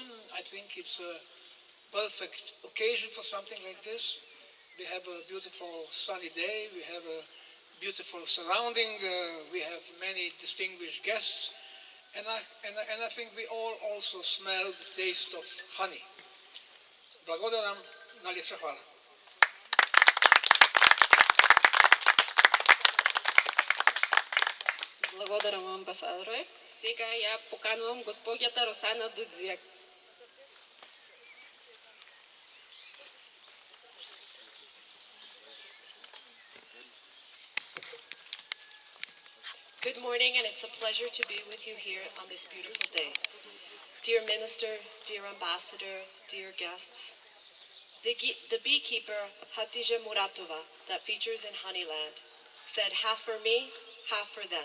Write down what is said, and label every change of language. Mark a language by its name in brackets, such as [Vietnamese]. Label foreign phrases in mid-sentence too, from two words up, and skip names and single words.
[English] I think it's a perfect occasion for something like this. We have a beautiful sunny day, we have a beautiful surrounding, we have many distinguished guests, and I think we all also smell the taste of honey. [Macedonian] Благодарам, [Serbian] najlepša hvala. [Macedonian] Благодарам, амбасадоре. Сега ја поканувам госпоѓата Росана Дудзијак. [English] Good morning, and it's a pleasure to be with you here on this beautiful day. Dear Minister, dear Ambassador, dear guests, the beekeeper Hatice Muratova that features in Honeyland said, "Half for me, half for them."